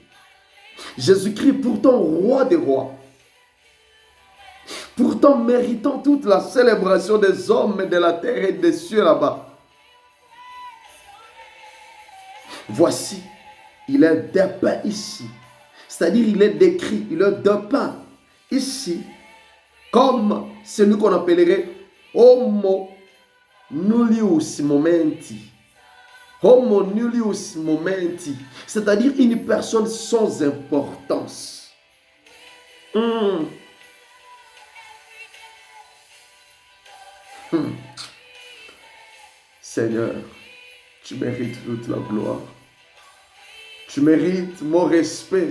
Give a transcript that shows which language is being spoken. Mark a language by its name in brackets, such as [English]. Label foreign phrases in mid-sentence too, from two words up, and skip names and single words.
[French] Jésus-Christ, pourtant roi des rois, pourtant méritant toute la célébration des hommes et de la terre et des cieux là-bas. Voici, il est dépeint ici. C'est-à-dire, il est décrit, il est dépeint ici comme celui qu'on appellerait [Latin] Homo nullius momenti. Homo nullius momenti. [French] C'est-à-dire une personne sans importance. Seigneur, tu mérites toute la gloire. Tu mérites mon respect.